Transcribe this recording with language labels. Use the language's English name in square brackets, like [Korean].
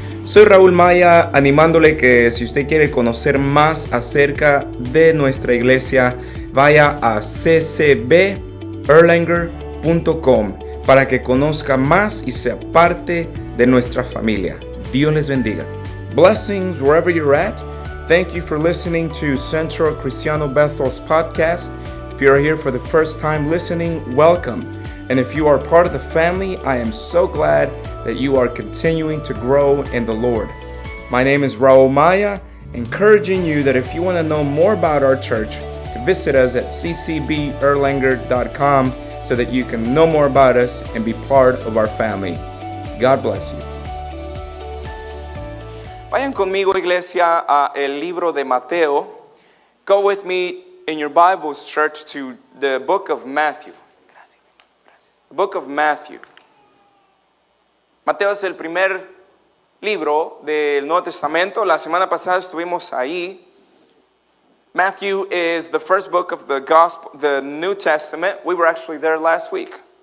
[Spanish] Soy Raúl Maya, animándole que si usted quiere conocer más acerca de nuestra iglesia, vaya a ccberlanger.com para que conozca más y sea parte de nuestra familia. Dios les bendiga. [English] Blessings wherever you're at. Thank you for listening to Centro Cristiano Bethel's podcast. If you're here for the first time listening, welcome. And if you are part of the family, I am so glad that you are continuing to grow in the Lord. My name is Raul Maya, encouraging you that if you want to know more about our church, to visit us at ccberlanger.com so that you can know more about us and be part of our family. God bless you. [Spanish] Vayan conmigo, iglesia, a el libro de Mateo. [English] Go with me in your Bibles, church, to the book of Matthew. [Spanish] Gracias. [English] The book of Matthew. [Spanish] Mateo es el primer libro del Nuevo Testamento. La semana pasada estuvimos ahí. [English] Matthew is the first book of the Gospel, the New Testament. We were actually there last week.